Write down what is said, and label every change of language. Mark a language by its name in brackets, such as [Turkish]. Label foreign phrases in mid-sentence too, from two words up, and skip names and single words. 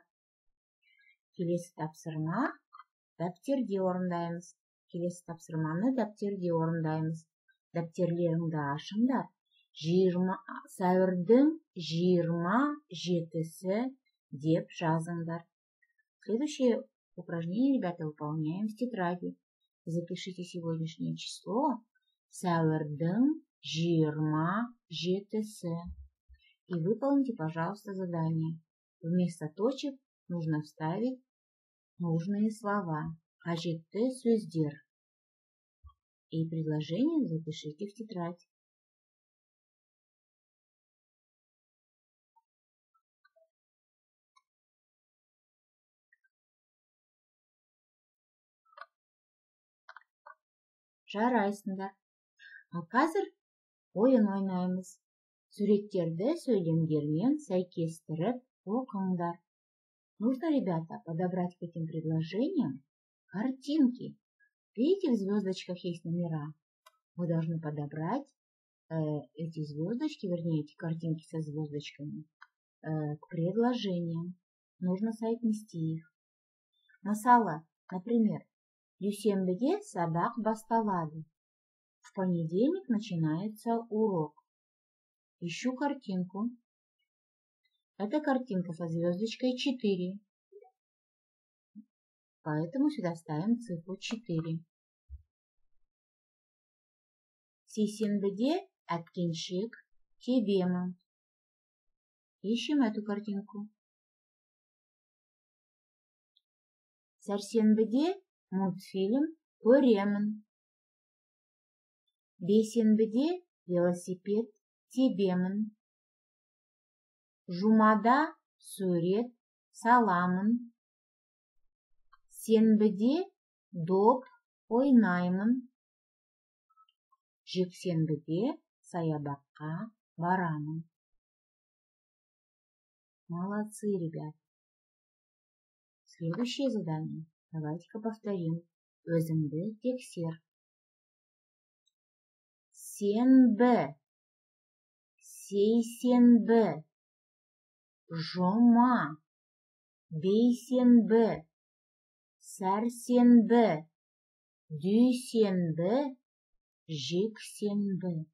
[Kazakh] Келесі тапсырма дәптерде орындаймыз. Келесі тапсырманы дәптерде орындаймыз. Дәптерлеріңді ашыңдар. Сәуірдің 27-сі деп жазыңдар. [Russian] Следующее упражнение, ребята, выполняем в тетради. Запишите сегодняшнее число [Kazakh] сәуірдің 27-сі. [Russian] И выполните, пожалуйста, задание. Вместо точек нужно вставить нужные слова. [Kazakh] Қажетті сөздер. [Russian] И предложение запишите в тетрадь. [Kazakh] Жарайсыңдар. Ал қазір ойын ойнаймыз. Суреттерді сөйлемдермен сәйкестіріп оқыңдар. [Russian] Нужно, ребята, подобрать к этим предложениям картинки. Видите, в звездочках есть номера. Вы должны подобрать эти звездочки, вернее, эти картинки со звездочками к предложениям. Нужно соотнести их. [Kazakh] Мысалы, например, дүйсенбіде сабақ басталады. [Russian] В понедельник начинается урок. Ищу картинку. Это картинка со звездочкой 4. Поэтому сюда ставим цифру 4. [Kazakh] Сейсенбіде әткеншек тебемін. [Russian] Ищем эту картинку. [Kazakh] Сәрсенбіде мультфильм көремін. Бейсенбіде велосипед тебемін. Жұмада сурет саламын. Сенбіде доп ойнаймын. Жексенбіде саябаққа барамын. [Russian] Молодцы, ребят. Следующее задание. Давайте-ка повторим. [Kazakh] Өзіңді тексер. Сенбі, сейсенбі, жұма, бейсенбі, сәрсенбі, дүйсенбі, жексенбі.